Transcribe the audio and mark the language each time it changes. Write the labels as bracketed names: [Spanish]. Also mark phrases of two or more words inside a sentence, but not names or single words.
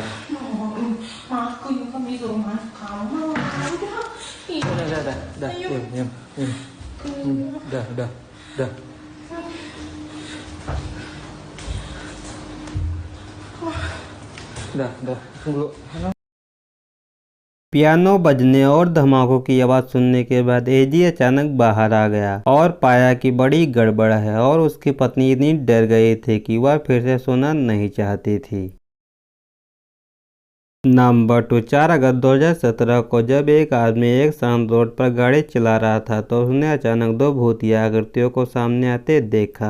[Malay] Aku juga di rumah kamu. Dah. Diam. Dah. Dah. Tunggu. [Hindi] पियानो बजने और धमाकों की आवाज़ सुनने के बाद एजी अचानक बाहर आ गया और पाया कि बड़ी गड़बड़ है, और उसकी पत्नी इतनी डर गई थी कि वह फिर से सोना नहीं चाहती थी। नंबर 2, 4 अगस्त 2017 को जब एक आदमी एक शांत रोड पर गाड़ी चला रहा था तो उसने अचानक दो भूतिया आकृतियों को सामने आते देखा।